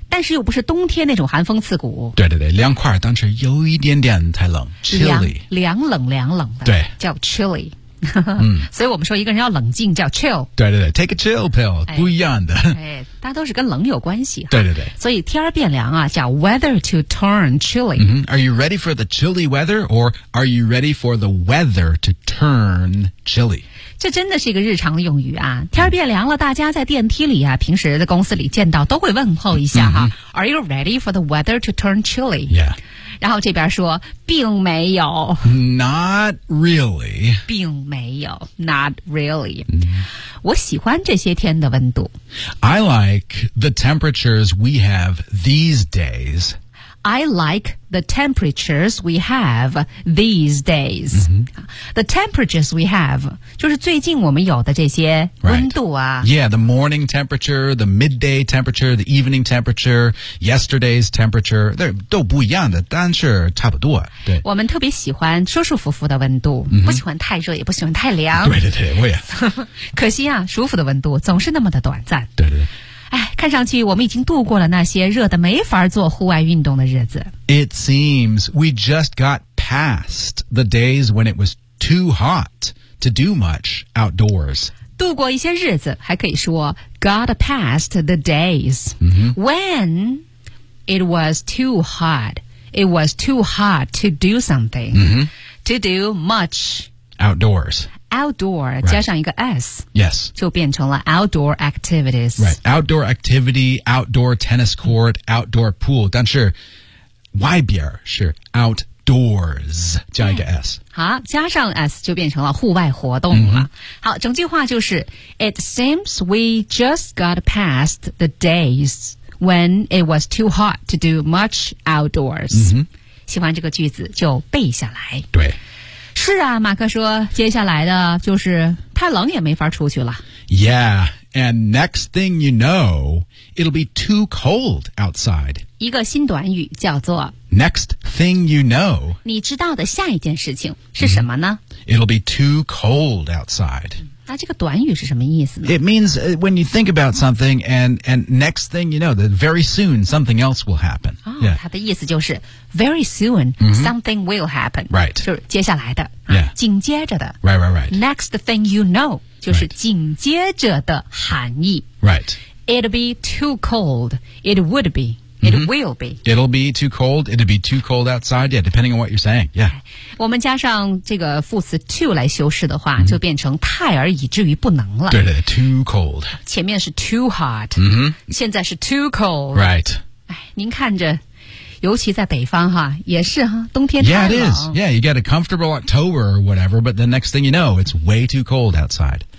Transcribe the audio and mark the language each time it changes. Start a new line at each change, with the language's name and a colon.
Chinese: 但是又不是冬天那种寒风刺骨对对对凉快当时有一点点太冷 chilly 凉冷的对叫 chilly 、嗯、所以我们说一个人要冷静叫 chill 对对对
English: take a chill pill、
Chinese: 哎、不一样的、哎、大家都是跟冷有关系对对对所以天变凉啊叫
English: weather to turn chilly、 mm-hmm. Are you ready for the chilly weather or are you ready for the weather to turn chilly?
Chinese: 这真的是一个日常的用语啊天变凉了大家在电梯里啊平时的公司里见到都会问候一下哈、 mm-hmm.
English: Are you ready for the weather to turn chilly? Yeah.
Chinese: 然后这边说并没有
English: Not really
Chinese: 并没有
English: Not really、
Chinese: mm-hmm. 我喜欢这些天的温度
English: I like the temperatures we have these days I like the temperatures we have these days、 mm-hmm. The temperatures we have
Chinese: 就是最近我们有的这些温度啊、
English: right. Yeah, the morning temperature, the midday temperature, the evening temperature, yesterday's temperature
Chinese: 都不一样的但是差不多对我们特别喜欢舒舒服服的温度、mm-hmm. 不喜欢太热也不喜欢太凉对对对我也可惜啊舒服的温度总是那么的短暂对对对哎，看上去我们已经度过了那些热得没法做户外运动的日子。
English: It seems we just got past the days when it was too hot to do much outdoors.
Chinese: 度过一些日子，还可以说
English: got past the days、 mm-hmm. when it was too hot. It was too hot to do something、 mm-hmm. to do much outdoors. Outdoor、right.
Chinese: 加上一个 S
English: Yes
Chinese: 就变成了
English: outdoor activities Right, outdoor activity, outdoor tennis court, outdoor pool
Chinese: 但是外边是
English: outdoors 加一个 S
Chinese: 好加上 S 就变成了户外活动了、mm-hmm. 好整句话就是
English: It seems we just got past the days when it was too hot to do much outdoors、 mm-hmm.
Chinese: 喜欢这个句子就背下来对是啊马克说接下来的就是太冷也没法出去了。
English: Yeah, and next thing you know, it'll be too cold outside.
Chinese: 一个新短语叫做
English: Next thing you know.
Chinese: 你知道的下一件事情是什么呢、mm-hmm.
English: It'll be too cold outside.
Chinese: 那这个短语是什么意思呢
English: It means when you think about something and next thing you know, that very soon something else will happen.
Chinese: 哦、yeah. 它的意思就是
English: Very soon,、
Chinese: mm-hmm.
English: something will happen. Right.
Chinese: 就是接下来的、
English: yeah.
Chinese: 啊、紧接着的
English: Right, right, right. Next thing you know,
Chinese: 就是紧接着的含义
English: Right. It'll be too cold. It would be. It、mm-hmm. will be. It'll be too cold. It'll be too cold outside. Yeah, depending on what you're saying. Yeah.
Chinese: 我们加上这个副词 too 来修饰的话、mm-hmm. 就变成太而以至于不能了。对对对
English: too cold.
Chinese: 前面是 too hot.、 Mm-hmm. 现在是 too cold.
English: Right.
Chinese: 您看着。尤其在北方哈，也是哈，冬天太
English: 冷。Yeah, it is. Yeah, you get a comfortable October or whatever, but the next thing you know, it's way too cold outside.